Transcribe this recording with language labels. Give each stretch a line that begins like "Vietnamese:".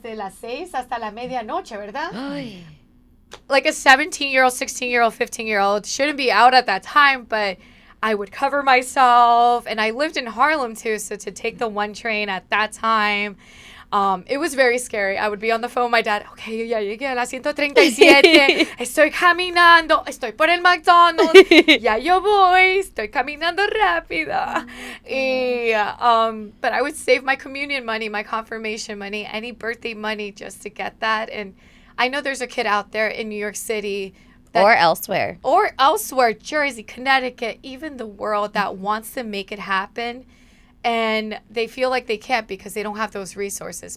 Spanish: De las 6 hasta la medianoche, ¿verdad?
English: Like a 17-year-old, 16-year-old, 15-year-old shouldn't be out at that time, but I would cover myself, and I lived in Harlem too, so to take the 1 train at that time, it was very scary. I would be on the phone with my dad.
Spanish: Okay, ya llegué a la 137. Estoy caminando. Estoy por el McDonald's. Ya yo voy. Estoy caminando rápido.
English: But I would save my communion money, my confirmation money, any birthday money just to get that. And I know there's a kid out there in New York City Or elsewhere. or elsewhere, Jersey, Connecticut, even the world, that wants to make it happen. And they feel like they can't because they don't have those resources.